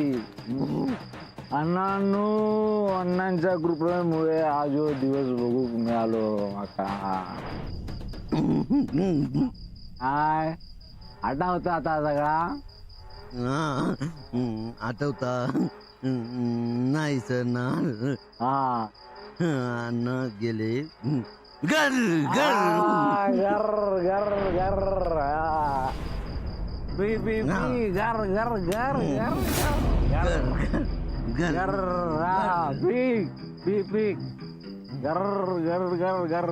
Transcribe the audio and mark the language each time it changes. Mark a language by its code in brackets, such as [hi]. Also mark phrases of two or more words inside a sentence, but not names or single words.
[kok] अण्णांनो अण्णांच्या कृपेमुळे आज ह्यो दिवस बघूक मिळालो माका. काय आठवता आता सगळा? आठवता नाही सर ना. हा अण्णा गेले गर गर गर गर गर. पी पी पी गर गर गर गर गर गर गर. हा पी पी पी गर गर गर गर